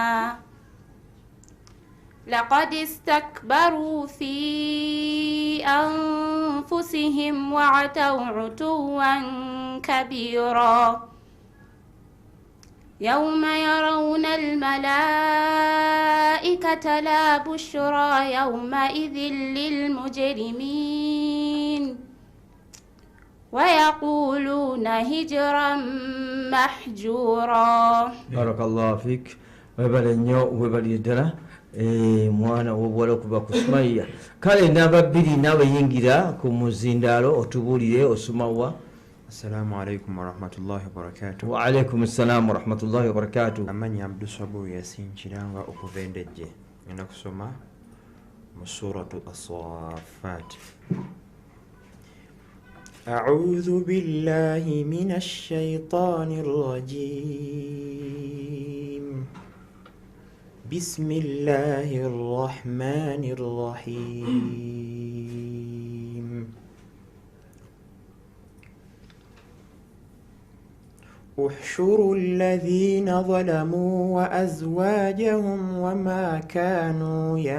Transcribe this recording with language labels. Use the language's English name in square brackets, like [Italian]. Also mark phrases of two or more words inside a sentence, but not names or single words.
[Arabic] لقد استكبروا في أنفسهم وعتوا عتوا كبيرا يوم يرون الملائكة لا بشرى يومئذ للمجرمين ويقولون هجرا محجورا. بارك الله فيك. [Ganda] webale nnyo webali ddala mwana w'obuwala okuva ku Sumayya. Kale namba 2 naawe yingira ku muzindaalo otubuulire osumawa. [Arabic] السلام عليكم ورحمة الله وبركاته. وعليكم السلام ورحمة الله وبركاته. [Ganda] Amanya Abdu Sabur Yasin Kiranga okuvendejje. Ngenda kusoma mu suratu As-Saffat. [Arabic] أعوذ بالله من الشيطان الرجيم. بسم الله الرحمن الرحيم احشروا الذين ظلموا وأزواجهم وما كانوا